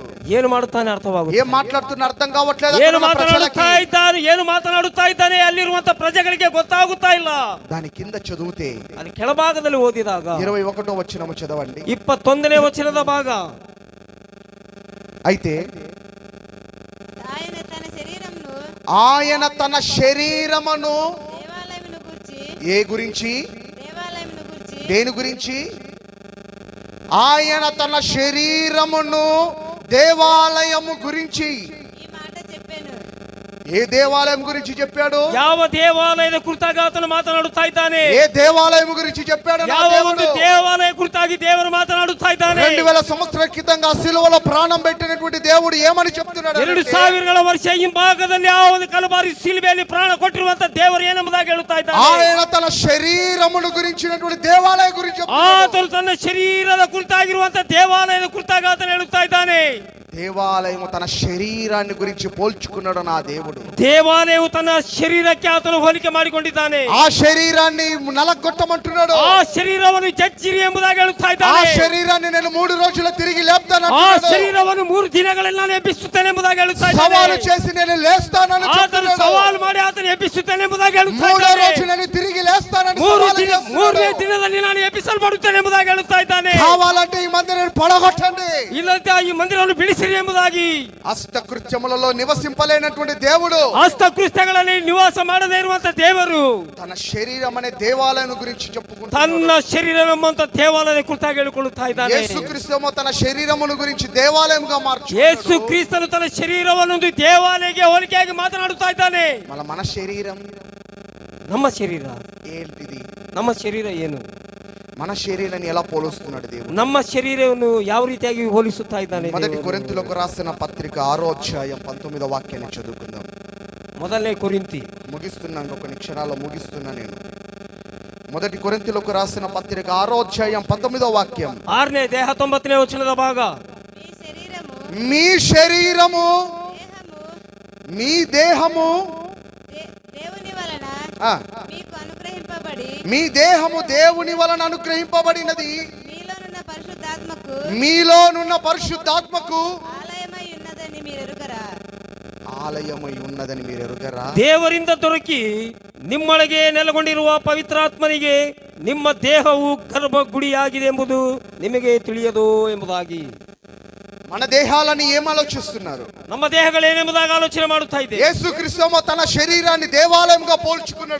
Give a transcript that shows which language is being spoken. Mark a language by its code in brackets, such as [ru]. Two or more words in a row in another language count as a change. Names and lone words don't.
[kn] ಏನು ಮಾಡುತ್ತಾನೆ ಅರ್ಥವಾಗುತ್ತದೆ. [te] ఏం మాట్లాడుతున్నా అర్థం కావట్లేదు. [kn] ಏನು ಮಾತನಾಡುತ್ತಾ ಇದ್ದಾನೆ ಅಲ್ಲಿರುವಂತ ಪ್ರಜೆಗಳಿಗೆ ಗೊತ್ತಾಗುತ್ತಾ ಇಲ್ಲ. [te] దాని కింద చదివితే [kn] ಅದು ಕೆಳಭಾಗದಲ್ಲಿ ಓದಿದಾಗ [te] 21వ వచనం చదవండి. [kn] 21ನೇ ವಚನದ ಭಾಗ. [te] అయితే ఆయన తన శరీరమును ఆయన తన శరీరమును దేవాలయమును గురించి గురించి దేని గురించి? ఆయన తన శరీరమును దేవాలయము గురించి. ఈ మాట చెప్పాను. ఏ దేవాలయం గురించి చెప్పాడు? [kn] ಯಾವ ದೇವಾಲಯದ ಕುರಿತಾಗಿ ಆತನು ಮಾತನಾಡುತ್ತಾ ಇದ್ದಾನೆ? [te] ఏ దేవాలయం గురించి చెప్పాడు? [kn] ಯಾವ ಒಂದು ದೇವಾಲಯ ಕುರಿತಾಗಿ ದೇವರು ಮಾತನಾಡುತ್ತಾ ಇದ್ದಾನೆ? [te] 2000 సంవత్సరాల క్రితంగా సిలువలో ప్రాణం పెట్టినటువంటి దేవుడు ఏమని చెప్తున్నాడు? [kn] 2000 ವರ್ಷ ಹಿಂಭಾಗದಲ್ಲಿ ಆ ಒಂದು ಕಲಬಾರಿ ಶಿಲುಬೆಯಲ್ಲಿ ಪ್ರಾಣ ಕೊಟ್ಟಿರುವಂತ ದೇವರು ಏನೆಂಬುದಾಗಿ ಹೇಳುತ್ತಾ ಇದ್ದಾನೆ? [te] ఆయన తన శరీరమును గురించినటువంటి దేవాలయం గురించి [kn] ಆತನು ತನ್ನ ಶರೀರದ ಕುರಿತಾಗಿರುವಂತ ದೇವಾಲಯದ ಕುರಿತಾಗಿ ಆತನು ಹೇಳುತ್ತಾ ಇದ್ದಾನೆ. [te] దేవాలయము తన శరీరాన్ని గురించి పోల్చుకున్నాడు నా దేవుడు. [kn] ದೇವಾಲಯವು ತನ್ನ ಶರೀರಕ್ಕೆ ಆತನು ಹೋಲಿಕೆ ಮಾಡಿಕೊಂಡಿದ್ದಾನೆ. [te] ఆ శరీరాన్ని నలగొట్టమంటున్నాడు. [kn] ಆ ಶರೀರವನ್ನು ಜಜ್ಜಿರಿ ಎಂಬುದಾಗಿ ಹೇಳುತ್ತಾ [te] ఆ [kn] ಇದ್ದಾನೆ. [te] శరీరాన్ని నేను 3 రోజులు తిరిగి లేపుతాను. [kn] ಆ ಶರೀರವನ್ನು 3 ದಿನಗಳಲ್ಲಿ ನಾನು ಎಬ್ಬಿಸುತ್ತೇನೆ ಎಂಬುದಾಗಿ ಹೇಳುತ್ತಾ ಇದ್ದಾನೆ. [te] సవాలు చేసి నేను లేస్తానని [kn] ಆತನು [te] చెప్తున్నాడు. [kn] ಸವಾಲು ಮಾಡಿ ಆತನು ಎಬ್ಬಿಸುತ್ತೇನೆ ಎಂಬುದಾಗಿ ಹೇಳುತ್ತಾ [te] 3వ [kn] ಇದ್ದಾನೆ. [te] రోజు నేను తిరిగి లేస్తానని సవాలు చేస్తున్నాడు. [kn] 3ನೇ ದಿನದಲ್ಲಿ ನಾನು ಎಬ್ಬಿಸಲ್ಪಡುತ್ತೇನೆ ಎಂಬುದಾಗಿ ಹೇಳುತ್ತಾ ಇದ್ದಾನೆ. [te] కావాలంటే ఈ మందిరాన్ని పడగొట్టండి. [kn] ಇಲ್ಲಂತೆ ಈ ಮಂದಿರವನ್ನು ಬಿಡಿಸಿರಿ ಎಂಬುದಾಗಿ. [te] హస్తకృత్యములలో నివసింపలేనటువంటి దేవుడు, [kn] ಹಸ್ತಕೃತ್ಯಗಳಲ್ಲಿ ನಿವಾಸ ಮಾಡದೇ ಇರುವಂತ ದೇವರು [te] తన శరీరం అనే దేవాలయం గురించి చెప్పుకుంటున్నాడు. [kn] ತನ್ನ ಶರೀರವೆಂಬಂತ ದೇವಾಲಯ ಕುರಿತಾಗಿ ಹೇಳಿಕೊಳ್ಳುತ್ತಾ ಇದ್ದಾನೆ. [te] యేసుక్రీస్తు తన శరీరమును గురించి దేవాలయంగా మార్చుకున్నాడు. [kn] ಯೇಸು ಕ್ರಿಸ್ತನು ತನ್ನ ಶರೀರವನ್ನು ಒಂದು ದೇವಾಲಯಕ್ಕೆ ಹೋಲಿಕೆಯಾಗಿ ಮಾತನಾಡುತ್ತಾ ಇದ್ದಾನೆ. [te] మన శరీరం [kn] ನಮ್ಮ ಶರೀರ [te] ఏంటిది? [kn] ನಮ್ಮ ಶರೀರ ಏನು? [te] మన శరీరాన్ని ఎలా పోలుస్తున్నాడు దేవుడు? [kn] ನಮ್ಮ ಶರೀರವನ್ನು ಯಾವ ರೀತಿಯಾಗಿ ಹೋಲಿಸುತ್ತಾ ಇದ್ದಾನೆ? [te] మొదటి కొరింథీయులకు రాసిన పత్రిక 6వ అధ్యాయం 19వ వాక్యాన్ని చదువుకుందాం. [kn] ಮೊದಲನೇ ಕೊರಿಂಥಿ [te] ముగిస్తున్నాను, కొన్ని క్షణాల్లో ముగిస్తున్నా నేను. మొదటి కొరింథీయులకు రాసిన పత్రిక 6వ అధ్యాయం 19వ వాక్యం. [kn] 6ನೇ 19ನೇ ವಚನದ ಭಾಗ. [te] మీ శరీరము మీ శరీరము దేహము మీ దేహము దేవుని వలన ఆ, మీకు అనుగ్రహింపబడి మీ దేహము దేవుని వలన అనుగ్రహింపబడినది, మీలోనున్న పరిశుద్ధాత్మకు మీలోనున్న పరిశుద్ధాత్మకు ఆలయమై ఉన్నదని మీరు ఎరుగరా? ಆಲಯಮೈ ఉన్నదని మీరు ఎరుగరా? [kn] ದೇವರಿಂದ ದೊರಕಿ ನಿಮ್ಮೊಳಗೆ ನೆಲೆಗೊಂಡಿರುವ ಪವಿತ್ರಾತ್ಮನಿಗೆ ನಿಮ್ಮ ದೇಹವು ಗರ್ಭಗುಡಿಯಾಗಿದೆ ಎಂಬುದು ನಿಮಗೆ ತಿಳಿಯದು ಎಂಬುದಾಗಿ. [te] మన దేహాలని ఏం ఆలోచిస్తున్నారు? [kn] ನಮ್ಮ ದೇಹಗಳೇನೆಂಬುದಾಗಿ ಆಲೋಚನೆ ಮಾಡುತ್ತಾ ಇದೆ. [te] యేసుక్రీస్తు తన శరీరాన్ని దేవాలయంగా పోల్చుకున్నాడు.